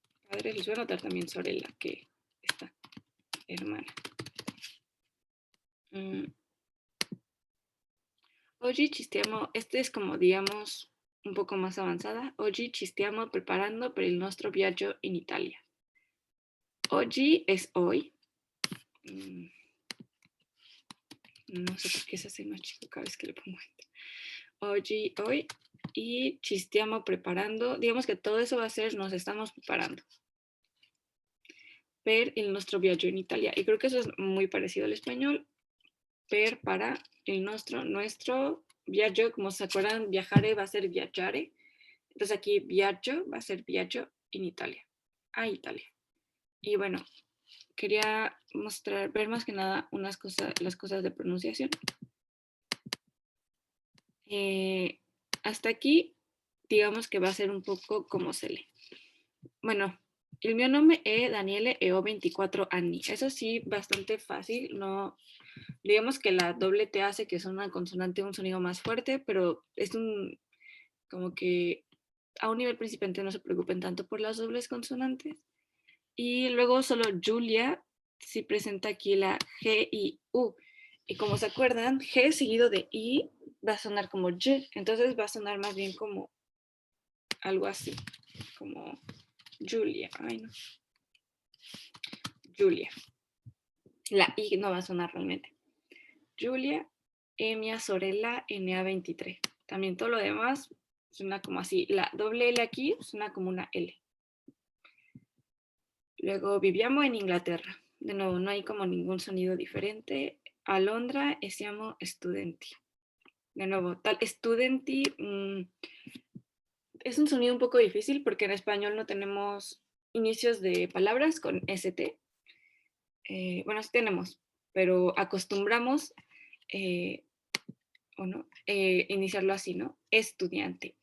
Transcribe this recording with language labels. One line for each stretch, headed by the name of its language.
Spanish: Padres, les voy a anotar también sorella, que está, hermana.
Italian: Oggi ci stiamo,
Spanish: este es como digamos un poco más avanzada.
Italian: Oggi ci stiamo preparando per il nostro viaggio in Italia.
Spanish: Oggi es hoy. No sé por qué se hace más chico cada vez que le pongo esto. Oggi, hoy, y
Italian: ci stiamo preparando.
Spanish: Digamos que todo eso va a ser nos estamos preparando
Italian: per il nostro viaggio in Italia.
Spanish: Y creo que eso es muy parecido al español. Per para el nuestro viaggio, como se acuerdan, viajare va a ser viaggiare. Entonces aquí viaggio va a ser
Italian: viaggio in Italia,
Spanish: a Italia. Y bueno, quería ver más que nada las cosas de pronunciación. Hasta aquí, digamos que va a ser un poco como se lee.
Italian: Bueno, el mio nome è Daniele e ho 24 anni.
Spanish: Eso sí, bastante fácil. No, digamos que la doble T hace que es una consonante un sonido más fuerte, pero es como que a un nivel principiante no se preocupen tanto por las dobles consonantes. Y luego solo Julia sí presenta aquí la G y U. Y como se acuerdan, G seguido de I va a sonar como Y. Entonces va a sonar más bien como algo así, como Julia. Ay, no. Julia. La I no va a sonar realmente. Julia, Mia Sorella, NA23. También todo lo demás suena como así. La doble L aquí suena como una L. Luego viviamo en Inglaterra. De nuevo, no hay como ningún sonido diferente.
Italian: A Londra siamo studenti.
Spanish: De nuevo, tal studenti es un sonido un poco difícil porque en español no tenemos inicios de palabras con ST. Bueno, sí tenemos, pero acostumbramos o no, iniciarlo así, ¿no? Estudiante.